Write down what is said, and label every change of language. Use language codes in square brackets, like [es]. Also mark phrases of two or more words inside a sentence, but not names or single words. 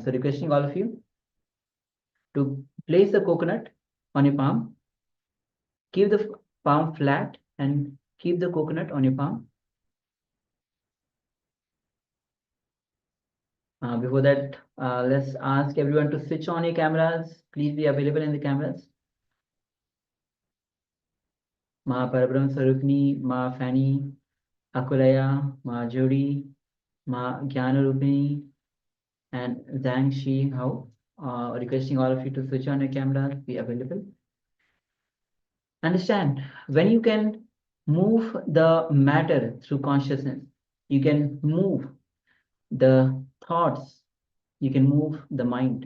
[en] So requesting all of you to place the coconut on your palm, keep the palm flat and keep the coconut on your palm. Before that, let's ask everyone to switch on your cameras. Please be available in the cameras. [sa] Ma Parabrahma Sarupni, Ma Fanny, Akulaya, Ma Jodi, Ma Jnanarupini, and Zhang Shi Hao. [en] Requesting all of you to switch on your cameras, be available. Understand, when you can move the matter through consciousness, you can move the thoughts, you can move the mind.